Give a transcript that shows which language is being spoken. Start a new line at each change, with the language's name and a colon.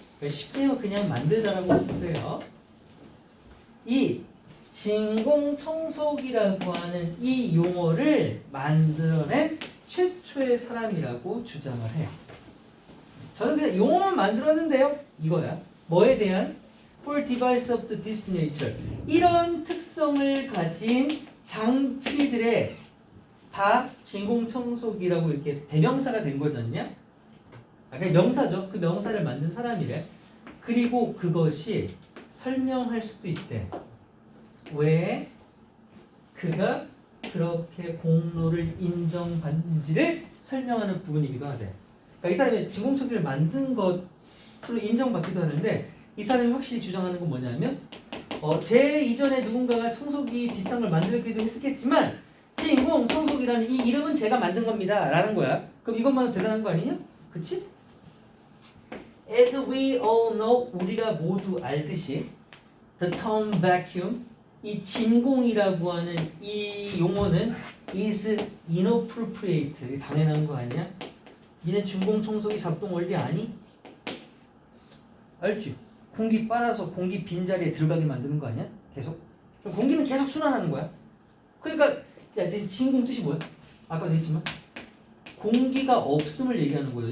Korean: 쉽게 그냥 만들다라고 보세요. 이 진공 청소기라고 하는 이 용어를 만들어낸 최초의 사람이라고 주장을 해요. 저는 그냥 용어만 만들었는데요. 이거야. 뭐에 대한?
English: For device of this nature.
Korean: 이런 특성을 가진 장치들의 다 진공 청소기라고 이렇게 대명사가 된 거잖냐? 그냥 명사죠. 그 명사를 만든 사람이래. 그리고 그것이 설명할 수도 있대. 왜 그가 그렇게 공로를 인정받는지를 설명하는 부분이기도 하대. 그러니까 이 사람이 진공 청소기를 만든 것으로 인정받기도 하는데 이 사람이 확실히 주장하는 건 뭐냐면 제 이전에 누군가가 청소기 비슷한 걸 만들기도 했었겠지만 진공 청소기라는 이 이름은 제가 만든 겁니다 라는 거야. 그럼 이것만 대단한 거 아니냐? 그치?
English: As we all know,
Korean: 우리가 모두 알듯이
English: the term vacuum,
Korean: 이 진공이라고 하는 이 용어는
English: is inappropriate.
Korean: 당연한 거 아니야? 니네 진공 청소기 작동 원리 아니? 알지? 공기 빨아서 공기 빈자리에 들어가게 만드는 거 아니야? 계속? 그럼 공기는 계속 순환하는 거야. 그러니까 야, 내 진공 뜻이 뭐야? 아까도 했지만 공기가 없음을 얘기하는 거예요.